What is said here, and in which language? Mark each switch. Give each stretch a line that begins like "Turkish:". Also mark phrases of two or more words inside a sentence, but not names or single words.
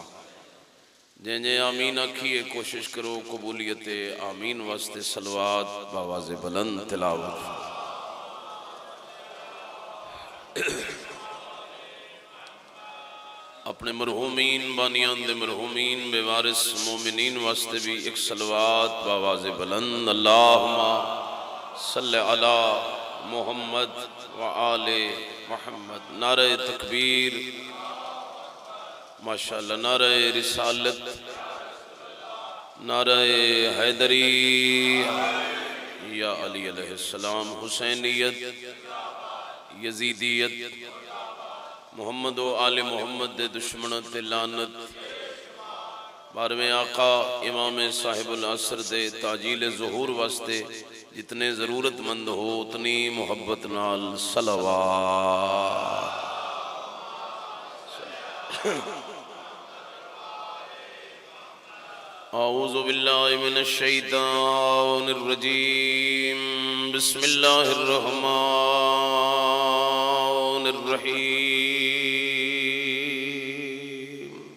Punjabi: جیں آمین آکھیے کوشش کرو قبولیت آمین واسطے صلوات بآوازِ بلند تلاوت. اپنے مرحومین بانیان دے مرحومین بے وارث مومنین واسطے بھی ایک صلوات بآوازِ بلند.
Arabic: اللهم صل على محمد وآل محمد.
Punjabi: نعرۂ تکبیر، ماشاءاللہ، نعرۂ رسالت، نعرۂ حیدری
Arabic: يا علي عليه السلام,
Punjabi: حسینیت، یزیدیت، محمد و آلِ محمد دے دشمن تے لعنت. بارہویں آقا امام صاحب العصر دے تعجیلِ ظہور واسطے جتنے ضرورت مند ہو اتنی محبت نال صلوات.
Arabic: أعوذ بالله من الشيطان الرجيم. بسم الله الرحمن الرحيم.